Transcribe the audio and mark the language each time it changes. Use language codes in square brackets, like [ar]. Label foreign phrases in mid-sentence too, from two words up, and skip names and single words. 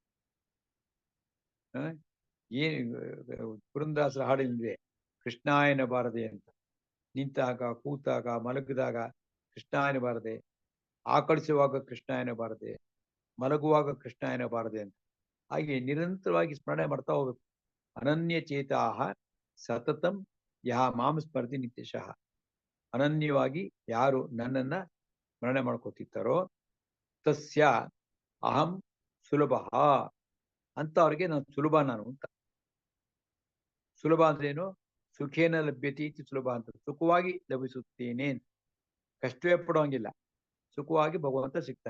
[kn] ಏನು ಪುರಂದಾಸರ ಹಾಡಿದ್ರೆ ಕೃಷ್ಣಾಯನ ಬಾರದೆ ಅಂತ. ನಿಂತಾಗ, ಕೂತಾಗ, ಮಲಗಿದಾಗ ಕೃಷ್ಣಾಯನ ಬಾರದೆ, ಆಕಳಿಸುವಾಗ ಕೃಷ್ಣಾಯನ ಬಾರದೆ, ಮಲಗುವಾಗ ಕೃಷ್ಣಾಯನ ಬಾರದೆ ಅಂತ. ಹಾಗೆ ನಿರಂತರವಾಗಿ ಸ್ಮರಣೆ ಮಾಡ್ತಾ ಹೋಗ್ಬೇಕು. [sa] ಅನನ್ಯ ಚೇತಾಹ ಸತತಂ ಯಹ ಮಾಂ ಸ್ಮರತಿ ನಿತ್ಯಶಃ. [kn] ಅನನ್ಯವಾಗಿ ಯಾರು ನನ್ನನ್ನ ಸ್ಮರಣೆ ಮಾಡ್ಕೋತಿರ್ತಾರೋ [sa] ತಸ್ಯ ಅಹಂ ಸುಲಭ [kn] ಅಂತ ಅವ್ರಿಗೆ ನಾನು ಸುಲಭ ನಾನು ಅಂತ. ಸುಲಭ ಅಂದ್ರೇನು? [sa] ಸುಖೇನ ಲಭ್ಯತೆ ಇತಿ ಸುಲಭ [kn] ಅಂತ, ಸುಖವಾಗಿ ಲಭಿಸುತ್ತೇನೆ, ಕಷ್ಟವೇ ಪಡುವಂಗಿಲ್ಲ, ಸುಖವಾಗಿ ಭಗವಂತ ಸಿಗ್ತಾನೆ.